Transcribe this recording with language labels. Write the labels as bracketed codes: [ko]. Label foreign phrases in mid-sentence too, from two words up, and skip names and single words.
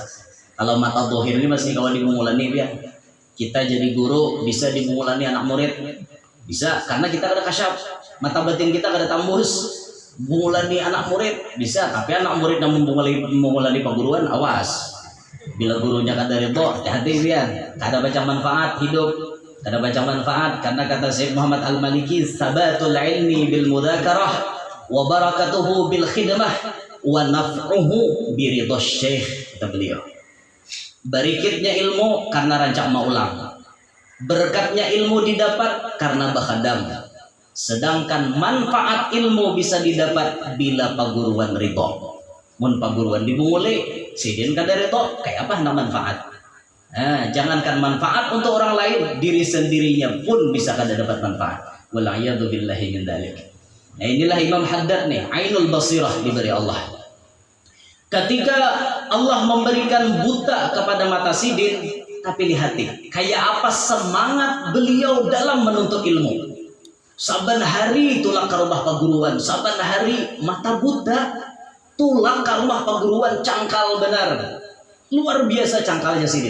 [bjn] Kalau mata dohir ini masih kalau dibungulani dia Kita jadi guru bisa dimulani anak murid, bisa karena kita ada kasyaf, mata batin kita ada tambus. Mengulani anak murid bisa, tapi anak murid yang mengulani perguruan, awas. Bila gurunya kada ridho, hati-hati dia. Kada baca manfaat hidup, kada baca manfaat, karena kata Syekh Muhammad Al-Maliki, [ar] ثبات العلم بالمذاكرة وبركته بالخدمة ونفعه برضا الشيخ, [bjn] kata beliau. Barikitnya ilmu karena rancak maulang, berkatnya ilmu didapat karena bakhadam. Sedangkan manfaat ilmu bisa didapat bila paguruan ridho. Mun paguruan dibunguli, sidin kada ridho, kayak apa nak manfaat? Jangankan manfaat untuk orang lain, diri sendirinya pun bisa kada dapat manfaat. [ar] والعياذ بالله من ذلك. [bjn] Nah, inilah Imam Haddad nih, [ar] عين البصيرة [bjn] diberi Allah. Ketika Allah memberikan buta kepada mata sidin, tapi lihati, kayak apa semangat beliau dalam menuntut ilmu. Saban hari tulak ke rumah paguruan, saban hari mata buta, tulak ke rumah paguruan, cangkal benar, luar biasa cangkalnya sidin.